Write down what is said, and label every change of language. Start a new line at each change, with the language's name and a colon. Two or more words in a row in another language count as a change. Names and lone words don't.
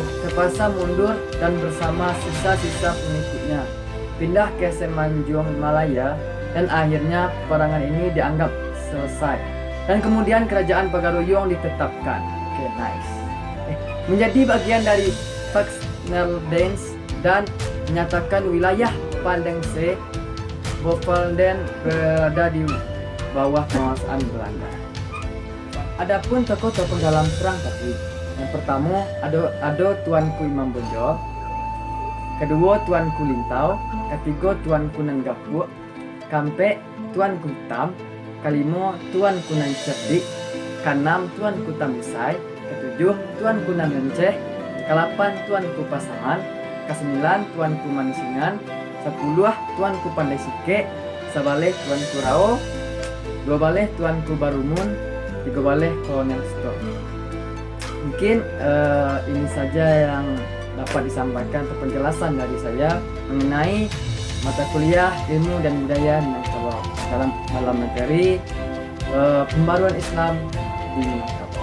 Indonesian: terpaksa mundur dan bersama sisa-sisa pengikutnya pindah ke Semenanjung Malaya dan akhirnya peperangan ini dianggap selesai dan kemudian kerajaan Pagaruyung ditetapkan menjadi bagian dari Pax Netherlands dan menyatakan wilayah Pandense Bovelden berada di bawah penguasaan Belanda. Adapun tokoh-tokoh dalam Perang Padri, yang pertama ada Tuanku Imam Bonjol, kedua Tuanku Lintau, ketiga Tuanku Nanggapuk, kampe Tuanku Hitam, kelima Tuanku Nan Cerdik, keenam Tuanku Tambusai, ketujuh Tuanku Nan Lenceh, kelapan Tuanku Pasaman, kesembilan Tuanku Manisingan, 10 Tuanku Pandai Sike, 11 Tuanku Rao, 12 Tuanku Barumun, 13 Kolonel Stok. Mungkin ini saja yang dapat disampaikan atau penjelasan dari saya mengenai mata kuliah ilmu dan budaya Minangkabau dalam materi pembaruan Islam di Minangkabau.